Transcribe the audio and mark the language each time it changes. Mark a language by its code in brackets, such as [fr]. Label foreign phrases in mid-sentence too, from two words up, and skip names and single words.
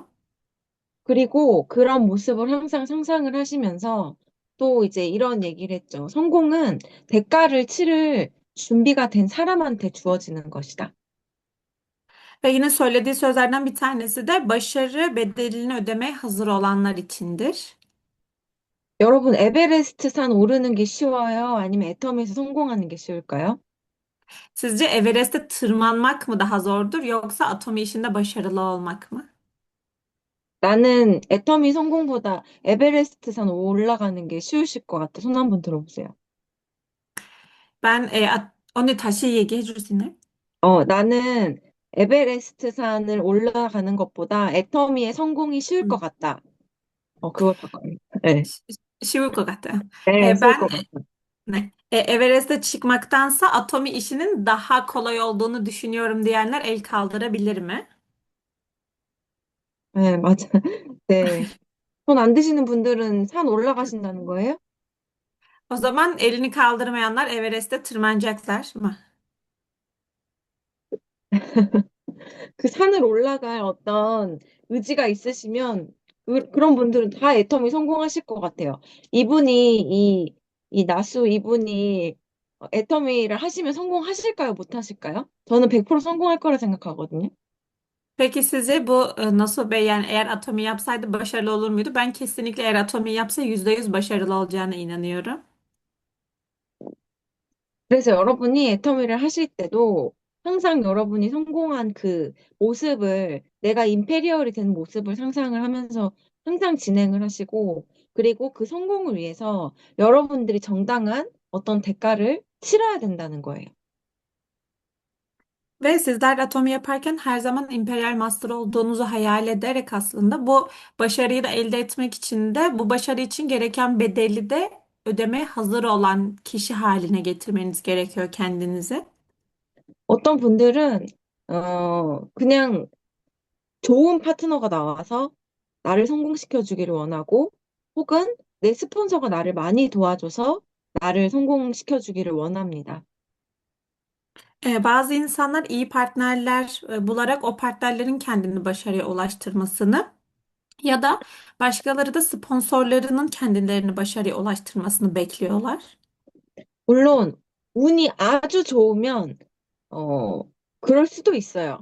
[ko] 그리고 그런 모습을 항상 상상을 하시면서 또 이제 이런 얘기를 했죠. 성공은 대가를 치를 준비가 된 사람한테 주어지는 것이다. [tr] Ve yine söylediği sözlerden bir tanesi de başarı bedelini ödemeye hazır olanlar içindir. [ko] 여러분, 에베레스트 산 오르는 게 쉬워요? 아니면 애터미에서 성공하는 게 쉬울까요? [tr] Sizce Everest'e tırmanmak mı daha zordur, yoksa atomi işinde başarılı olmak mı? [ko] 나는 애터미 성공보다 에베레스트 산 올라가는 게 쉬우실 것 같아. 손 한번 들어보세요. Onu 다시 얘기해 줄 수 있나요? 나는 에베레스트 산을 올라가는 것보다 애터미의 성공이 쉬울 것 음, 같다. 그걸 바꿔요. 네, ş- 쉬울 것 같아요. 네, 쉬울 Ben 것 같다. [tr] Everest'e çıkmaktansa atomi işinin daha kolay olduğunu düşünüyorum diyenler el kaldırabilir mi? [ko] 네, 맞아. 네. 손 안 드시는 분들은 산 올라가신다는 거예요? [tr] O zaman elini kaldırmayanlar Everest'e tırmanacaklar mı? [ko] 그 산을 올라갈 어떤 의지가 있으시면 그런 분들은 다 애터미 성공하실 것 같아요. 이 나수 이분이 애터미를 하시면 성공하실까요? 못 하실까요? 저는 100% 성공할 거라 생각하거든요. [tr] Peki sizi bu nasıl yani eğer atomi yapsaydı başarılı olur muydu? Ben kesinlikle eğer atomi yapsa %100 başarılı olacağına inanıyorum. [ko] 그래서 여러분이 애터미를 하실 때도 항상 여러분이 성공한 그 모습을 내가 임페리얼이 된 모습을 상상을 하면서 항상 진행을 하시고 그리고 그 성공을 위해서 여러분들이 정당한 어떤 대가를 치러야 된다는 거예요. [tr] Ve sizler de atomi yaparken her zaman [en] imperial master [tr] olduğunuzu hayal ederek aslında bu başarıyı da elde etmek için de bu başarı için gereken bedeli de ödemeye hazır olan kişi haline getirmeniz gerekiyor kendinizi. [ko] 어떤 분들은 그냥 좋은 파트너가 나와서 나를 성공시켜 주기를 원하고 혹은 내 스폰서가 나를 많이 도와줘서 나를 성공시켜 주기를 원합니다. [tr] Bazı insanlar iyi partnerler bularak o partnerlerin kendini başarıya ulaştırmasını, ya da başkaları da sponsorlarının kendilerini başarıya ulaştırmasını bekliyorlar. [ko] 물론 운이 아주 좋으면 어, 그럴 수도 있어요.